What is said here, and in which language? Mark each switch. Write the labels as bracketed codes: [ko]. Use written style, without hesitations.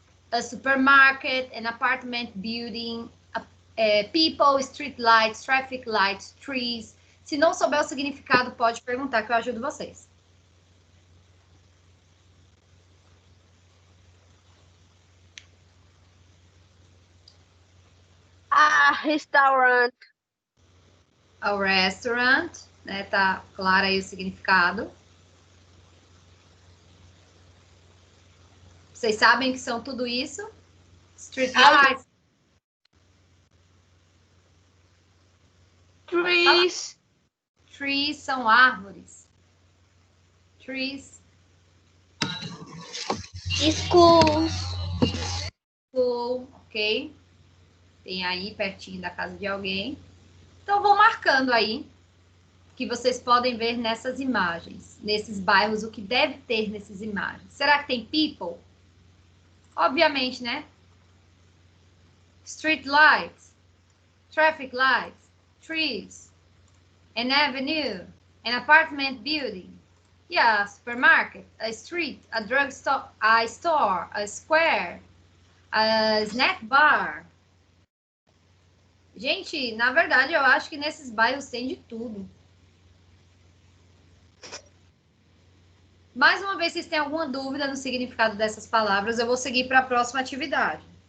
[en] A supermarket, an apartment building, people, street lights, traffic lights, trees. [pt] Se não souber o significado, pode perguntar que eu ajudo vocês. [en] Restaurant. A restaurant, né? [pt] Tá claro aí o significado. Vocês sabem que são tudo isso? [en] Street lights. Trees. Trees [pt] são árvores. [en] Trees. Schools. School, ok? [pt] Tem aí pertinho da casa de alguém. Então, vou marcando aí que vocês podem ver nessas imagens, nesses bairros, o que deve ter nessas imagens. Será que tem people? Obviamente, né? [en] Street lights, traffic lights, trees, an avenue, an apartment building, yeah, a supermarket, a street, a drugstore, a store, a square, a snack bar. [pt] Gente, na verdade, eu acho que nesses bairros tem de tudo. Mais uma vez, vocês têm alguma dúvida no significado dessas palavras, eu vou seguir para a próxima atividade.